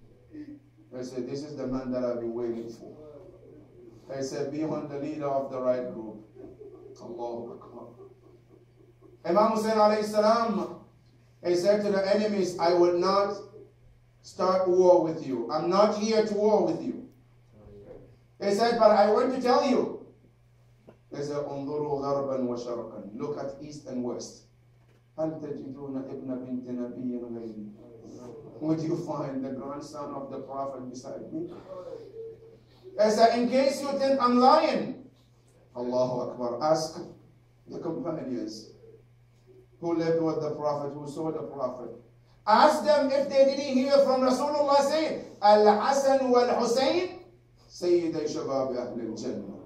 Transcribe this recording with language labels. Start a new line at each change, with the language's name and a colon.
English: He said, this is the man that I've been waiting for. He said, be on the leader of the right group. Allahu Akbar. Imam Hussein alayhi salam, he said to the enemies, I will not start war with you. I'm not here to war with you. He said, but I want to tell you. He said,
Arabic: انظروا غربا وشرقا.
English: Look at east and west.
Arabic: هل تجدون ابن بنت نبي غيري?
English: Would you find the grandson of the Prophet beside me? He said, in case you think I'm lying, Allahu Akbar, ask the companions who lived with the Prophet, who saw the Prophet. Ask them if they didn't hear from Rasulullah saying,
Arabic: Al-Hasan wal-Husayn, Sayyiday Shabab Ahl al-Jannah.